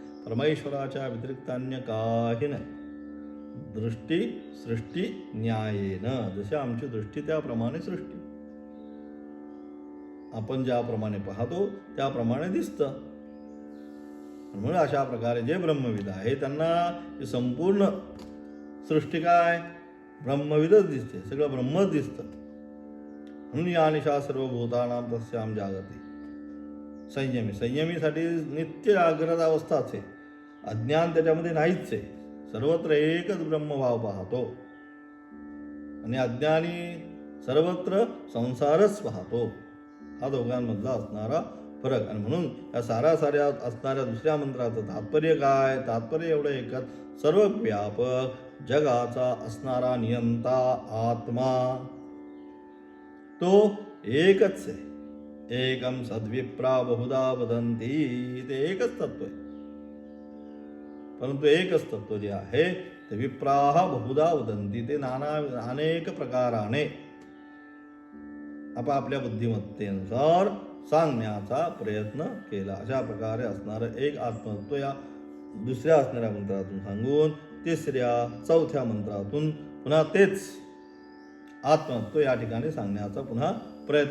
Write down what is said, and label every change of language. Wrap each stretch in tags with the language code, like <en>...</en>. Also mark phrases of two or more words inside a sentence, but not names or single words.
<mr>परमेश्वराच्या व्यतिरिक्त अन्य काही नाही. दृष्टी सृष्टी न्यायेनं, जशी आमची दृष्टी त्याप्रमाणे सृष्टी, आपण ज्याप्रमाणे पाहतो त्याप्रमाणे दिसतं. म्हणून अशा प्रकारे जे ब्रह्मविद आहे त्यांना संपूर्ण सृष्टी काय ब्रह्मविदच दिसते, सगळं ब्रह्मच दिसतं.</mr> <sa>म्हणून या निशा सर्वभूतानां तस्यां जागते.</sa> <mr>संयमीसाठी नित्य जागृत अवस्थाच आहे. अज्ञान त्याच्यामध्ये नाहीच आहे. सर्वत्र एकच ब्रह्मभाव पाहतो आणि अज्ञानी सर्वत्र संसारच पाहतो. हा दोघांमधला असणारा फरक. आणि म्हणून या साऱ्या असणाऱ्या दुसऱ्या मंत्राचं तात्पर्य काय, तात्पर्य एवढं एकच, सर्व व्यापक जगाचा असणारा नियंता आत्मा तो एकच आहे.</mr> <sa>एकम सद्विप्रा बहुधा वदंती,</sa> <mr>ते एकच तत्व आहे. परंतु एकच तत्व जे आहे ते</mr> <sa>विप्राह बहुधा वदंती,</sa> <mr>ते अनेक प्रकाराने आपापल्या बुद्धिमत्तेनुसार सांगण्याचा प्रयत्न केला. अशा प्रकारे असणारं एक आत्मतत्व या दुसऱ्या असणाऱ्या मंत्रातून सांगून तिसऱ्या चौथ्या मंत्रातून पुन्हा तेच आत्मतत्व या ठिकाणी सांगण्याचा पुन्हा प्रयत्न.</mr>